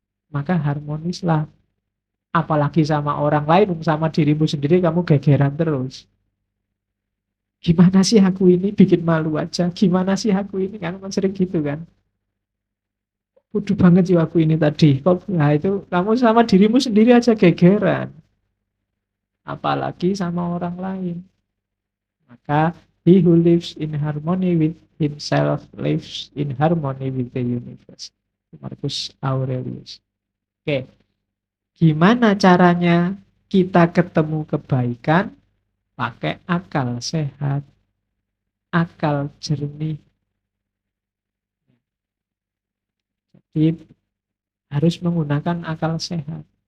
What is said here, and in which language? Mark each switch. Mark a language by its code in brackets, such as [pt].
[id] Maka harmonislah. Apalagi sama orang lain, sama dirimu sendiri kamu gegeran terus. Gimana sih aku ini, bikin malu aja. Gimana sih aku ini, kan sering gitu kan. Bodoh banget sih aku ini tadi. Nah itu kamu sama dirimu sendiri aja gegeran. Apalagi sama orang lain. Maka [en] he who lives in harmony with himself lives in harmony with the universe. Marcus Aurelius. [id] Oke, gimana caranya kita ketemu kebaikan? Pakai akal sehat, akal jernih. Jadi harus menggunakan akal sehat.